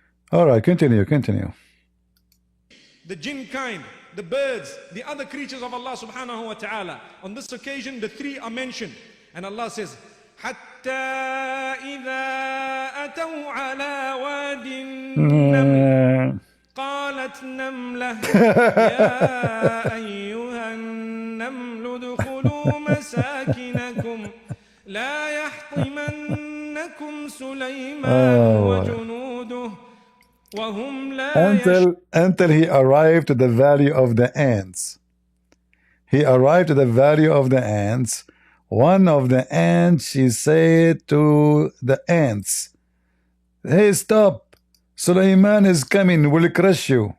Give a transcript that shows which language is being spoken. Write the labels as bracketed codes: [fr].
[en] All right, continue. The jinn kind, the birds, the other creatures of Allah subhanahu wa ta'ala. On this occasion, the three are mentioned. And Allah says, [ar] حَتَّى إِذَا أَتَوْا عَلَى وَادِ النَّمْلِ قَالَتْ نَمْلَةٌ يَا أَيُّهَا النَّمْلُ ادْخُلُوا مَسَاكِنَكُمْ لَا يَحْطِمَنَّكُمْ سُلَيْمَانُ وَجُنُودُهُ وَهُمْ لَا [en] until he arrived to the valley of the ants. He arrived to the valley of the ants. One of the ants, she said to the ants, "Hey, stop! Suleiman is coming, will crush you."